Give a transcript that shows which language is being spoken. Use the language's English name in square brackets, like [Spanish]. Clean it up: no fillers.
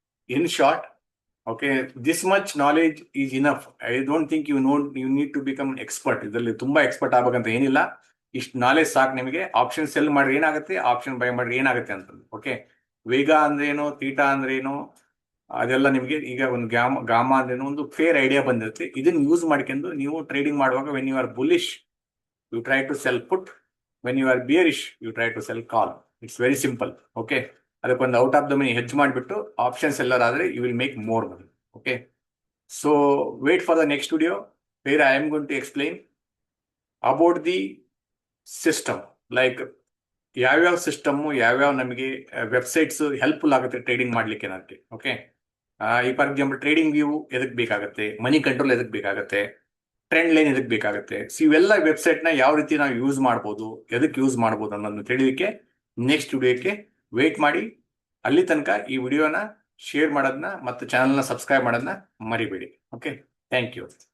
[English] In short, okay, this much knowledge is enough. I don't think you need to become an expert. [Kannada] ಇದರಲ್ಲಿ ತುಂಬಾ expert ಆಗ್ಬೇಕಂತ ಏನಿಲ್ಲ. ಇಷ್ಟು knowledge ಸಾಕು ನಿಮಗೆ. ಆಪ್ಷನ್ ಸೆಲ್ ಮಾಡ್ರಿ ಏನಾಗುತ್ತೆ, ಆಪ್ಷನ್ ಬೈ ಮಾಡ್ರಿ ಏನಾಗುತ್ತೆ ಅಂತ. ಓಕೆ, ವೇಗಾ ಅಂದ್ರೆ ಏನು, ಥೀಟಾ ಅಂದ್ರೆ ಏನು, ಅದೆಲ್ಲ ನಿಮಗೆ ಈಗ ಒಂದು ಗಾಮಾ ಅಂದ್ರೆ ಒಂದು ಫೇರ್ ಐಡಿಯಾ ಬಂದಿರುತ್ತೆ. ಇದನ್ನ ಯೂಸ್ ಮಾಡ್ಕೊಂಡು ನೀವು ಟ್ರೇಡಿಂಗ್ ಮಾಡುವಾಗ, [English] When you are bullish you try to sell put, when you are bearish you try to sell call. It's very simple. [Kannada] Okay, ಅದಕ್ಕೊಂದು out of the money hedge ಮಾಡಿಬಿಟ್ಟು option seller ಆದ್ರೆ [English] You will make more money. Okay, so wait for the next video where I am going to explain about the system, like [Kannada] ಯಾವ್ಯಾವ system, ಯಾವ್ಯಾವ ನಮಗೆ websites helpful ಆಗುತ್ತೆ trading ಮಾಡ್ಲಿಕ್ಕೆ ಅನ್ನೋದಕ್ಕೆ. Okay, ಈ for example trading view ಎದಕ್ಕೆ ಬೇಕಾಗುತ್ತೆ, ಮನಿ control ಎದಕ್ಕೆ ಬೇಕಾಗುತ್ತೆ, ಟ್ರೆಂಡ್ ಲೈನ್ ಎದಕ್ಕೆ ಬೇಕಾಗುತ್ತೆ. ಸೊ ಇವೆಲ್ಲ ವೆಬ್ಸೈಟ್ನ ಯಾವ ರೀತಿ ನಾವು ಯೂಸ್ ಮಾಡ್ಬೋದು, ಎದಕ್ಕೆ ಯೂಸ್ ಮಾಡ್ಬೋದು ಅನ್ನೋದನ್ನ ತಿಳಿಲಿಕ್ಕೆ ನೆಕ್ಸ್ಟ್ ವಿಡಿಯೋಕ್ಕೆ ವೇಟ್ ಮಾಡಿ. ಅಲ್ಲಿ ತನಕ ಈ ವಿಡಿಯೋನ ಶೇರ್ ಮಾಡೋದನ್ನ ಮತ್ತು ಚಾನಲ್ನ ಸಬ್ಸ್ಕ್ರೈಬ್ ಮಾಡೋದನ್ನ ಮರಿಬೇಡಿ. Okay, thank you.